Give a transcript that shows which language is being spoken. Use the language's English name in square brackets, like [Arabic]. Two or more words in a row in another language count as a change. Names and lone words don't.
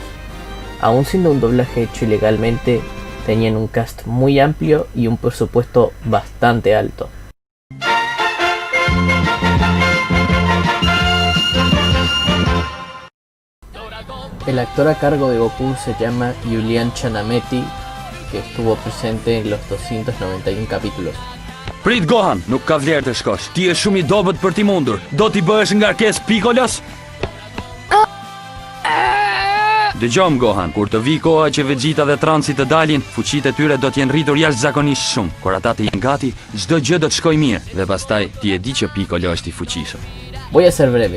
[Spanish] Aún siendo un doblaje hecho ilegalmente, tenían un cast muy amplio y un presupuesto bastante alto. El actor a cargo de Goku se llama Julian Chanameti, que estuvo presente en los 291 capítulos. [Albanian] Prit Gohan, nuk ka vlerë të shkosh. Ti je shumë I dobët për t'i mundur. Do t'i bëhesh ngarkesë Pikolos? Dëgjom Gohan, kur të vi koha që Vegeta dhe Trunksi të dalin, fuqitë e tyre do t'jenë rritur jashtëzakonisht shumë. Kur ata të jenë gati, çdo gjë do të shkojë mirë. Dhe pastaj ti e di që Piccolo është I fuqishëm. [Spanish] Voy a ser breve.